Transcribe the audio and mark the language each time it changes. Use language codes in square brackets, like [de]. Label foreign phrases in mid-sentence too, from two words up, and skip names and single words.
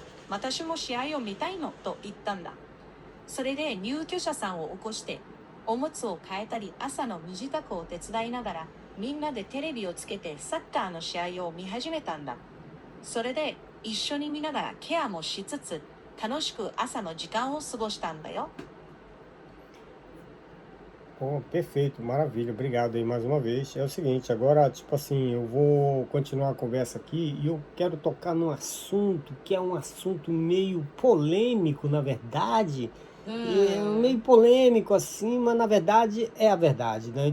[ja] 私も試合を見たいのと言ったんだ。それで入居者さんを起こして、おむつを変えたり朝の身支度を手伝いながら、みんなでテレビをつけてサッカーの試合を見始めたんだ。それで一緒に見ながらケアもしつつ、楽しく朝の時間を過ごしたんだよ。 [pt] Pô, perfeito, maravilha. Obrigado aí mais uma vez. É o seguinte, agora, tipo assim, eu vou continuar a conversa aqui e eu quero tocar num assunto que é um assunto meio polêmico, na verdade. É meio polêmico assim, mas na verdade é a verdade, né?